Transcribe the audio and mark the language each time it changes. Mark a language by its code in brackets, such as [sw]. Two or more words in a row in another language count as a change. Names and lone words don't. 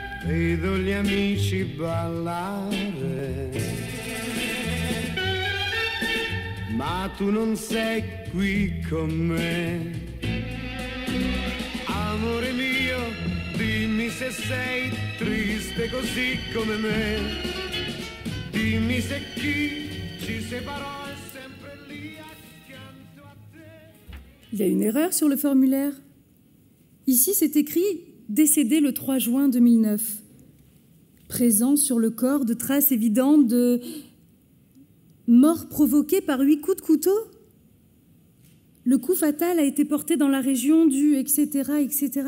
[it] vedo gli amici ballare, ma tu non sei qui con me. Amore mio, dimmi se sei triste così come me. Dimmi se chi ci separò è sempre lì accanto a te. [fr] Il y a une erreur sur le formulaire. Ici, c'est écrit « Décédé le 3 juin 2009 ». Présent sur le corps de traces évidentes de mort provoquée par 8 coups de couteau. Le coup fatal a été porté dans la région du etc., etc.